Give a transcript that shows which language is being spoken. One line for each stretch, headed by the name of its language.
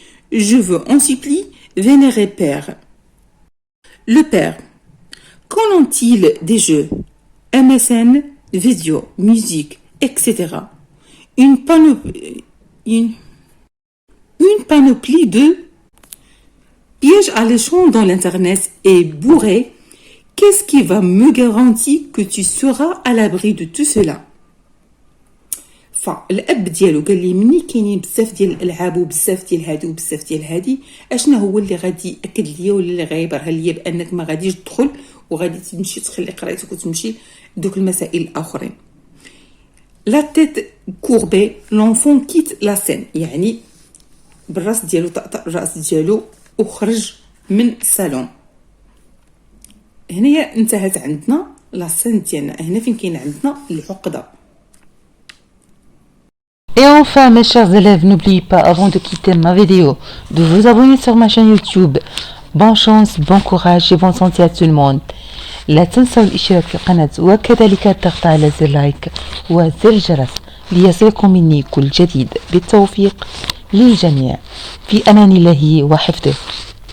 French: Je vous en supplie, vénéré père. Le père, qu'en ont-ils des jeux, MSN, vidéo, musique, etc. Une panoplie de pièges alléchants dans l'internet est bourrée. Qu'est-ce qui va me garantir que tu seras à l'abri de tout cela?
Arabic: فالاب ديالو قال لي مني كاينين بزاف ديال الالعاب وبزاف ديال هادي وبزاف ديال هادي اشنا هو اللي غادي ياكد ليا ولا اللي غيبرهن ليا بانك ما غاديش تدخل وغادي تمشي تخلي قرايتك وتمشي دوك المسائل الاخرين. لا تيت كوربي لونفون كيت لا سين يعني بالراس ديالو طقطق الراس ديالو وخرج من الصالون. هنايا انتهت عندنا لا سين ديالنا. هنا فين كاين عندنا العقده.
French: Et enfin, mes chers élèves, n'oubliez pas, avant de quitter ma vidéo, de vous abonner sur ma chaîne YouTube. Bonne chance, bon courage et bonne santé à tout le monde.
Arabic: لا تنسوا الاشتراك في القناة وكذلك الضغط على زر لايك وزر الجرس ليصلكم مني كل جديد. بالتوفيق للجميع. في أمان الله وحفظه.